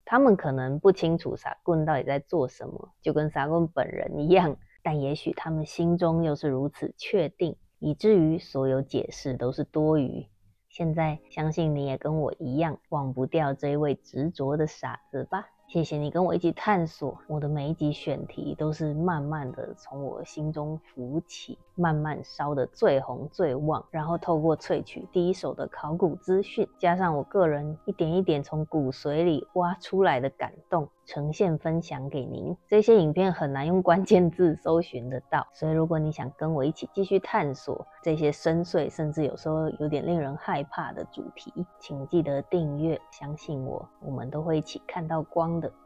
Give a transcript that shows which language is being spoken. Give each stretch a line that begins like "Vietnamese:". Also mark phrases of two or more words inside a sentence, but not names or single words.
Chinese: 他們可能不清楚傻棍到底在做什麼，就跟傻棍本人一樣，但也許他們心中又是如此確定，以至於所有解釋都是多餘。現在相信你也跟我一樣忘不掉這一位執着的傻子吧。謝謝你跟我一起探索，我的每一集選題都是慢慢的從我心中浮起，慢慢燒得最紅最旺，然後透過萃取第一手的考古資訊，加上我個人一點一點從骨髓裡挖出來的感動，呈現分享給您。這些影片很難用關鍵字搜尋得到，所以如果你想跟我一起繼續探索這些深邃甚至有時候有點令人害怕的主題，請記得訂閱，相信我，我們都会一起看到光的。